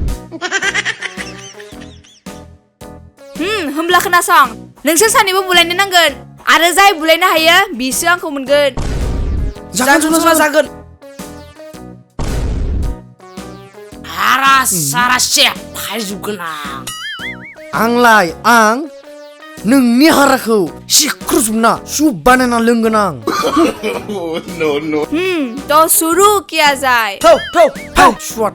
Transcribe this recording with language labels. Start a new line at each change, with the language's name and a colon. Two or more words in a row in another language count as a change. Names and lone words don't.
Bodo: होमब्ला खोनासं नोंसोर सानैबो बुलायनो नांगोन आरो जाय बुलायनो हायो बिसो आंखौ मोनगोन जागोन Sona जागोन सारा सेफ फायजोबगोन आंलाय आं नोंनि हाराखौ सिख्रुजोबना सुप बानायना लोंगोन आं
Hindi: तो शुरू किया जाए
Bodo: थौ सुवाद